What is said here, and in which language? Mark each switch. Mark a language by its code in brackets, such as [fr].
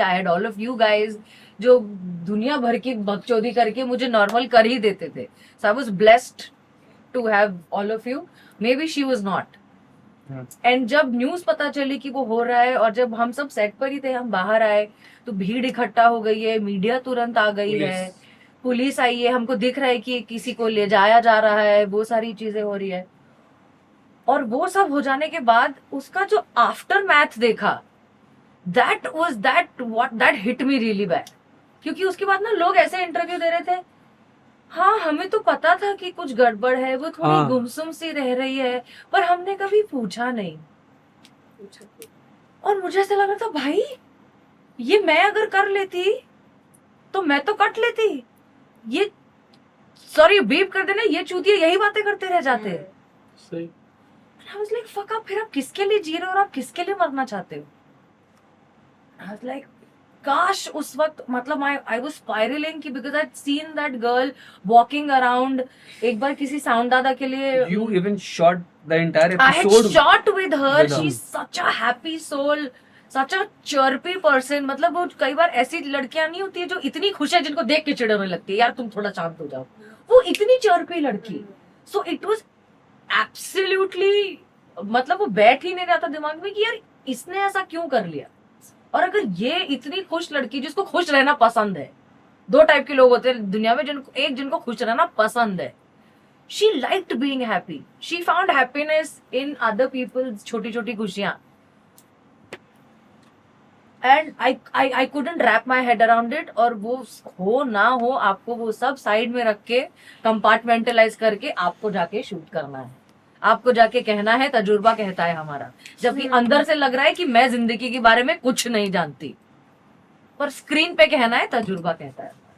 [en] I had all of you guys [hi] जो दुनिया भर की बकचोदी करके मुझे नॉर्मल कर ही देते थे. [en] So I was blessed to have all of you. Maybe she was not. [hi] And जब न्यूज पता चली कि वो हो रहा है, और जब हम सब सेट पर ही थे, हम बाहर आए तो भीड़ इकट्ठा हो गई है, मीडिया तुरंत आ गई है, पुलिस आई है, हमको दिख रहा है कि किसी को ले जाया जा रहा है, वो सारी चीजें हो रही है। और वो सब हो जाने के बाद उसका जो आफ्टर मैथ देखा, [en] That hit me really bad. [hi] क्योंकि उसके बाद ना लोग ऐसे इंटरव्यू दे रहे थे, हाँ हमें तो पता था कि कुछ गड़बड़ है, वो थोड़ी हाँ। गुमसुम सी रह रही है, पर हमने कभी पूछा नहीं। और मुझे ऐसा लग रहा था भाई, ये मैं अगर कर लेती तो मैं तो कट लेती, ये सॉरी बीप कर देना, ये चूतिया यही बातें करते रह जाते। सही। [en] I was like, fuck [hi] आप फिर आप किसके लिए जी रहे हो और आप किसके लिए मरना चाहते हो? [en] I was like, [hi] काश उस वक्त मतलब [en] I was spiraling कि because I'd seen that girl walking around. [hi] एक बार किसी साउंड दादा के लिए [en] You even shot the entire I had episode. shot with her. with her. She's such a happy soul, such a chirpy person. [hi] मतलब वो कई बार ऐसी लड़कियां नहीं होती है जो इतनी खुश है जिनको देख के चिढ़ होने लगती है, यार तुम थोड़ा शांत हो जाओ. वो इतनी चर्पी लड़की. [en] So it was absolutely [hi] मतलब वो बैठ ही नहीं रहा था दिमाग में कि यार इसने ऐसा क्यों कर लिया. और अगर ये इतनी खुश लड़की जिसको खुश रहना पसंद है, दो टाइप के लोग होते हैं दुनिया में, जिनको खुश रहना पसंद है. [en] She liked being happy. She found happiness in other people's [hi] छोटी छोटी खुशियां. [en] And I couldn't wrap my head around it. [hi] और वो हो ना हो आपको वो सब साइड में रख के कंपार्टमेंटलाइज करके आपको जाके शूट करना है. आपको जाके कहना है तजुर्बा कहता है हमारा, जबकि अंदर से लग रहा है कि मैं जिंदगी के बारे में कुछ नहीं जानती, पर स्क्रीन पे कहना है तजुर्बा कहता है.